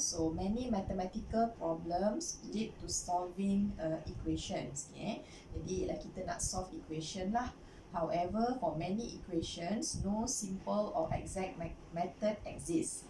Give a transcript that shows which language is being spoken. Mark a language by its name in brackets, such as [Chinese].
[English] So many mathematical problems lead to solving equations. Okay. [Malay] Jadi ialah kita nak solve equation lah. [English] However, for many equations, no simple or exact method exists.